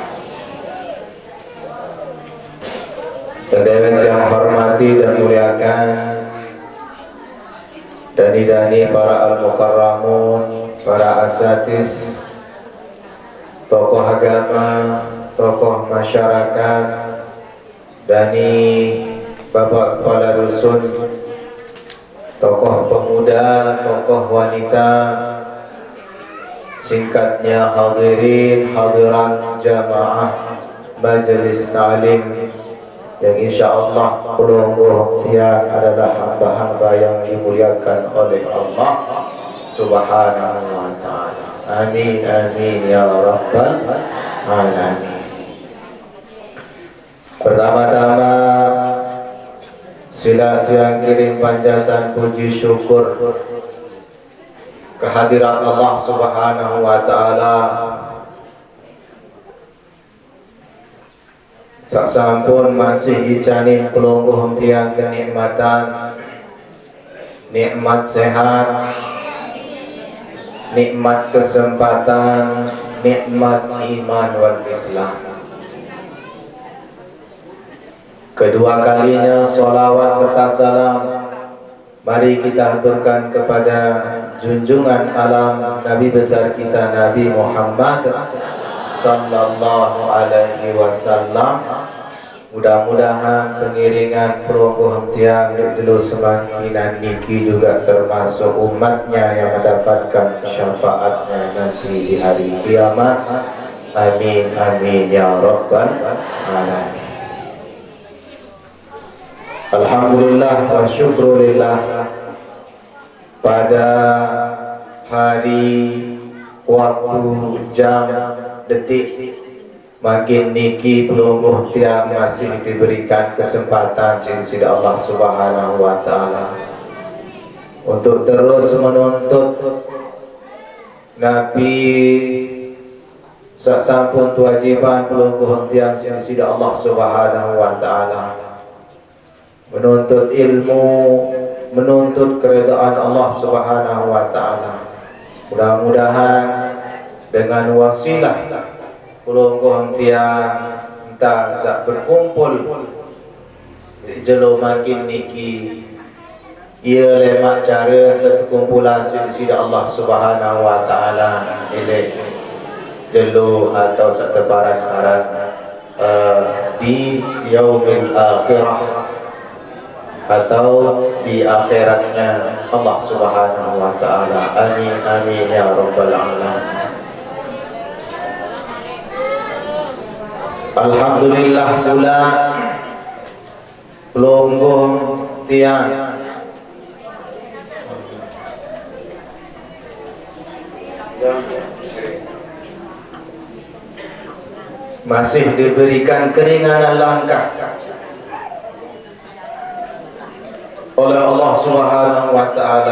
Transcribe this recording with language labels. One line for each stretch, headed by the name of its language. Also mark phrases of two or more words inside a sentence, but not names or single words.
Indonesian: Saudara yang hormati dan muliakan dani-dani para al-mukarramun, para asatiz, tokoh agama, tokoh masyarakat, dani bapak kepala dusun, tokoh pemuda, tokoh wanita, singkatnya hadirin hadirat jamaah majelis ta'lim yang insyaallah
Sasak: pelungguh tiang
Indonesian: adalah hamba-hamba yang dimuliakan oleh Allah
Arabic: سبحانه وتعالى. آمين آمين يا رب العالمين.
Indonesian: Pertama-tama sila tiang kirim panjatan puji syukur kehadirat Allah
Arabic: سبحانه وتعالى.
Sasak: Sak sampun masih icanin pelungguh tiang kenikmatan, nikmat sehat, nikmat kesempatan, nikmat
Arabic: إيمان والإسلام.
Indonesian: Kedua kalinya sholawat serta salam mari kita haturkan kepada junjungan alam Nabi besar kita Nabi Muhammad
Arabic: صلى الله عليه وسلم.
Indonesian: Mudah-mudahan pengiringan
Sasak: pelungguh tiang
Indonesian: dulu semakinan niki juga termasuk umatnya yang mendapatkan syafaatnya nanti di hari kiamat.
Arabic: آمين آمين يا رب العالمين. الحمد لله والشكر لله,
Indonesian: pada hari, waktu, jam, detik
Sasak: makin niki pelungguh tiang
Indonesian: masih diberikan kesempatan sisi Allah
Arabic: سبحانه وتعالى
Indonesian: untuk terus menuntut Nabi
Sasak: sampun kewajiban pelungguh tiang sisi Allah
Arabic: سبحانه وتعالى,
Indonesian: menuntut ilmu, menuntut keredaan Allah
Arabic: سبحانه وتعالى.
Indonesian: Mudah-mudahan dengan wasilah
Sasak: pelungguh tiang entah sak
Indonesian: berkumpul
Sasak: jelo makin niki ia lemak
Indonesian: cara terkumpulan sisi Allah
Arabic: سبحانه وتعالى
Sasak: ile jelo
Indonesian: atau sak tebaran di
Arabic: يوم الآخرة
Indonesian: atau di akhiratnya Allah
Arabic: سبحانه وتعالى. آمين آمين يا رب العالمين.
Indonesian: Alhamdulillah pula
Sasak: pelunggung tiang
Indonesian: masih diberikan keringanan langkah oleh Allah
Arabic: سبحانه وتعالى.